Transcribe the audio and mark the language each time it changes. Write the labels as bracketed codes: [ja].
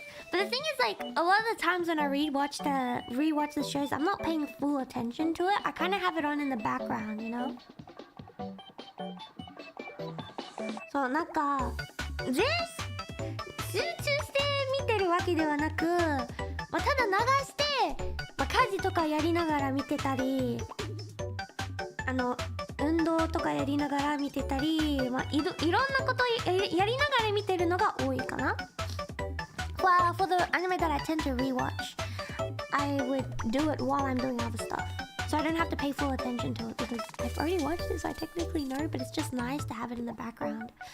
[en] But the thing is, like, a lot of the times when I rewatch the shows, I'm not paying full attention to it. I kind of have it on in the background, you know? [ja] そう、なんか集中して見てるわけではなく、ただ流して、家事とかやりながら見てたり、運動とかやりながら見てたり、いろんなことやりながら見てるのが多いかな。 [en] For the anime that I tend to rewatch, I would do it while I'm doing other stuff. So I don't have to pay full attention to it because I've already watched it, so I technically know, but it's just nice to have it in the background.